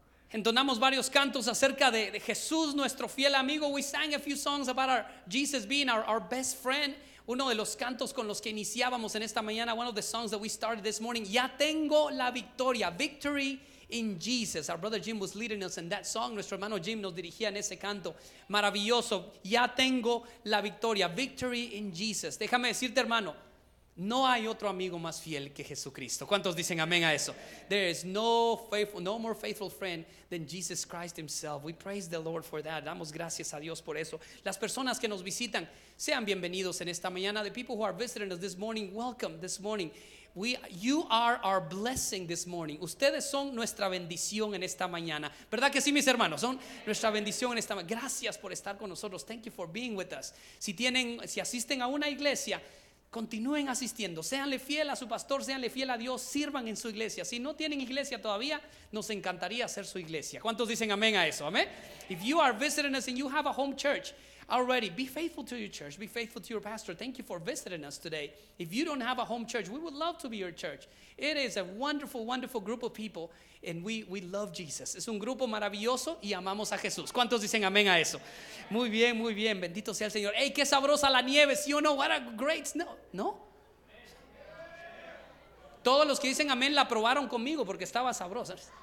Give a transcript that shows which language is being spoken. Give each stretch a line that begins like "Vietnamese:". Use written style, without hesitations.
Spanish: Entonamos varios cantos acerca de Jesús, nuestro fiel amigo.
English: We sang a few songs about our Jesus being our best friend.
Spanish: Uno de los cantos con los que iniciábamos en esta mañana,
English: one of the songs that we started this morning,
Spanish: ya tengo la victoria,
English: victory in Jesus. Our brother Jim was leading us in that song.
Spanish: Nuestro hermano Jim nos dirigía en ese canto maravilloso, ya tengo la victoria,
English: victory in Jesus.
Spanish: Déjame decirte, hermano, no hay otro amigo más fiel que Jesucristo. ¿Cuántos dicen amén a eso?
English: There is no more faithful friend than Jesus Christ himself. We praise the Lord for that.
Spanish: Damos gracias a Dios por eso. Las personas que nos visitan, sean bienvenidos en esta mañana.
English: The people who are visiting us this morning, welcome this morning. You are our blessing this morning.
Spanish: Ustedes son nuestra bendición en esta mañana. ¿Verdad que sí, mis hermanos? Son nuestra bendición en esta mañana. Gracias por estar con nosotros.
English: Thank you for being with us.
Spanish: Si asisten a una iglesia, continúen asistiendo, séanle fiel a su pastor, séanle fiel a Dios, sirvan en su iglesia. Si no tienen iglesia todavía, nos encantaría ser su iglesia. ¿Cuántos dicen amén a eso? Amén.
English: If you are visiting us and you have a home church already, be faithful to your church, be faithful to your pastor. Thank you for visiting us today. If you don't have a home church, we would love to be your church. It is a wonderful, wonderful group of people, and we love Jesus.
Spanish: Es un grupo maravilloso y amamos a Jesús. ¿Cuántos dicen amén a eso? Muy bien, muy bien. Bendito sea el Señor. Hey, qué sabrosa la nieve. ¿Sí o no?
English: What a great snow.
Spanish: ¿No? Todos los que dicen amén la probaron conmigo porque estaba sabrosa.